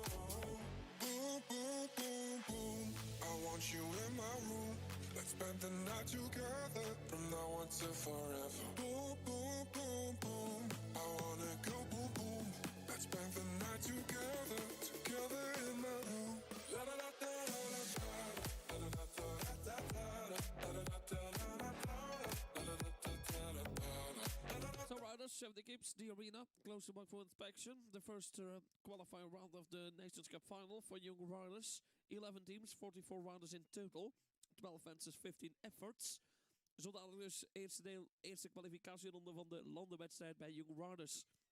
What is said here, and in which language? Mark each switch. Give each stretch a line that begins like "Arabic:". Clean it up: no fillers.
English: Boom, boom, boom, boom. I want you in my room. Let's spend the night together from now on till forever. Boom, boom, boom, boom. I wanna go boom, boom. Let's spend the night together, together in my room. La la la da la la da, la la la da da da da, la la la da la la da, la la la da da da da. So riders, 70 Gibbs, the arena, close to for inspection. The first qualifying round of the Nations Cup final for young riders. 11 teams, 44 riders in total. 12 fences, 15 efforts.
Dutch: Zo dadelijk dus eerste kwalificatieronde van de landenwedstrijd bij young riders.